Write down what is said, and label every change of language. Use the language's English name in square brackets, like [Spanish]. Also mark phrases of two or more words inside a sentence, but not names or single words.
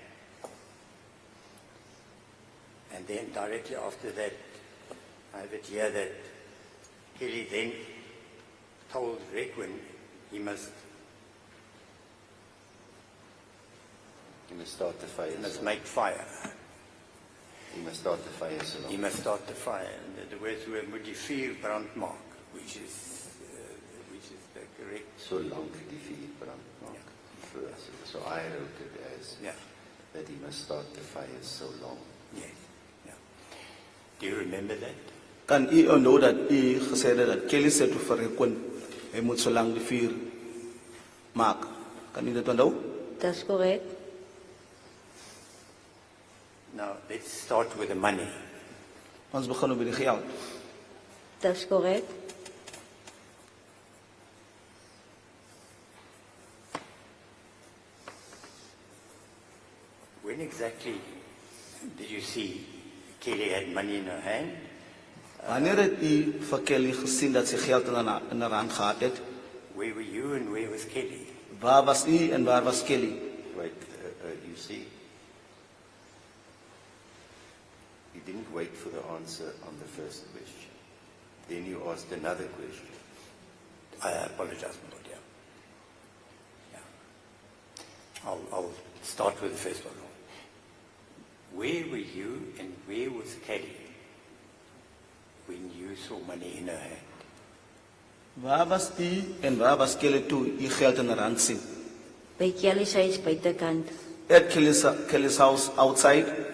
[English] And then directly after that, I have it here that Kelly then told Requin he must start the fire. make fire. He must start the fire so long. He must start the fire. And the words were modifier brandmark, which is the correct. So long [Afrikaans] die vuur brand maak. [English] So I wrote it as Yeah. that he must start the fire so long. Yes. Yeah. Do you remember that? [Afrikaans] Kan u onthou dat u gesê het dat Kelly sê toe vir Requin, hy moet so lank die vuur maak. Kan u dit onthou? Dat is correct. [English] Now let's start with the money. [Afrikaans] Ons begin met die geld. Dat is correct. [English] When exactly did you see Kelly had money in her hand? [Afrikaans] Wanneer het u vir Kelly gesien dat sy geld in haar hand gehad het? [English] Where were you and where was Kelly? [Afrikaans] Waar was u en waar was Kelly? [English] Wait, you see, you didn't wait for the answer on the first question. Then you asked another question. I apologize, my lord. Yeah. I'll start with the first one. Where were you and where was Kelly when you saw money in her hand? [Afrikaans] Waar was u en waar was Kelly toe u geld in haar hand sien? Bij Kelly sy is buitekant. [English] At Kelly's house outside?